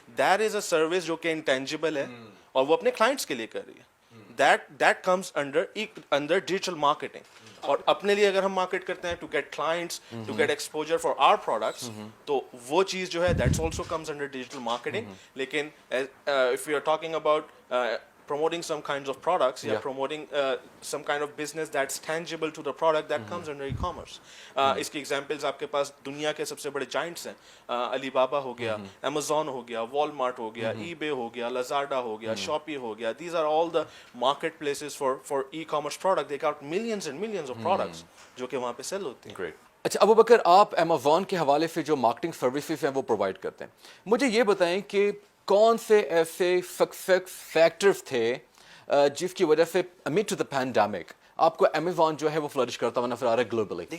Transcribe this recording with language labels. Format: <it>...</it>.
<en>that is a service</en> <ur>جو کہ intangible ہے اور وہ اپنے کلائنٹس کے لیے کر رہی ہے.</ur> <en>That comes under digital marketing.</en> <ur>اور اپنے لیے اگر ہم مارکیٹ کرتے ہیں</ur> <en>to get clients, to get exposure for our products,</en> <ur>تو وہ چیز جو ہے</ur> <en>That's also comes under digital marketing.</en> <ur>لیکن</ur> <en>if you are talking about promoting some kinds of products, yeah, promoting some kind of business that's tangible to the product, that comes under e-commerce.</en> <ur>اس کی examples آپ کے پاس دنیا کے سب سے بڑے giants ہیں, علی بابا ہو گیا, امیزون ہو گیا, والمارٹ ہو گیا, ای بے ہو گیا, لازاڈا ہو گیا, شاپی ہو گیا.</ur> <en>These are all the market places for e-commerce product. They got millions and millions of products</en> <ur>جو کہ وہاں پہ سیل ہوتے ہیں. اچھا ابو بکر, آپ امیزون کے حوالے سے جو مارکیٹنگ سروسز ہیں وہ پرووائڈ کرتے ہیں, مجھے یہ بتائیں کہ کون سے ایسے سکسیس فیکٹرز تھے جس کی وجہ سے</ur> <en>amid to the pandemic</en> <ur>آپ کو امیزون جو ہے وہ فلرش کرتا ہوا نظر آ رہا ہے گلوبلی؟</ur>